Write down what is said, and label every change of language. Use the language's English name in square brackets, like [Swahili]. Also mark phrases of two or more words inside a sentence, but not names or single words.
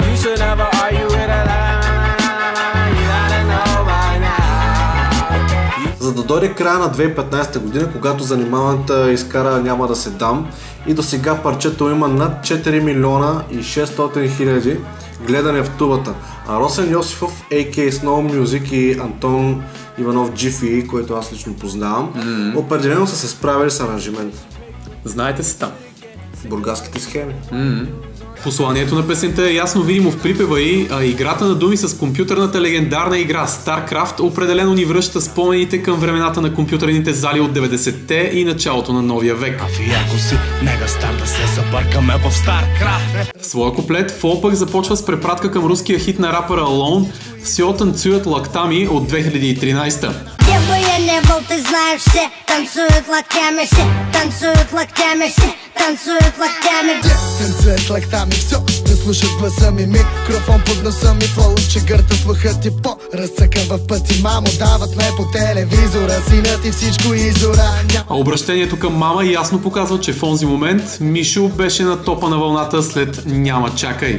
[Bulgarian] За да дойде края на 2015 година, когато занимаваната изкара "Няма да се дам", и до сега парчето има над 4 милиона и 600 хиляди гледане в тубата. А Росен Йосифов, a.k.a. Snow Music, и Антон Иванов GFE, който аз лично познавам, определено са се справили с аранжимент. Знаете се там. Бургаските схеми. Посланието на песента е ясно видимо в припева и, а играта на думи с компютърната легендарна игра StarCraft определено ни връща спомените към времената на компютърните зали от 90-те и началото на новия век. В своя куплет Фол пък започва с препратка към руския хит на рапъра Alone [Russian] "Все танцуят лактами" [Bulgarian] от 2013-та. [Russian] Ты знаешь, все танцуют локтями, все танцуют локтями, все танцуют локтями. Танцуют локтями, все, [Bulgarian] да слушат гласа ми, микрофон под носа ми, флоу, че гърта слухът ти по-разцъкан в пъти. Мамо, дават ме по телевизора, синът и всичко изора. А обращението към мама ясно показва, че в онзи момент Мишо беше на топа на вълната след "Няма чакай".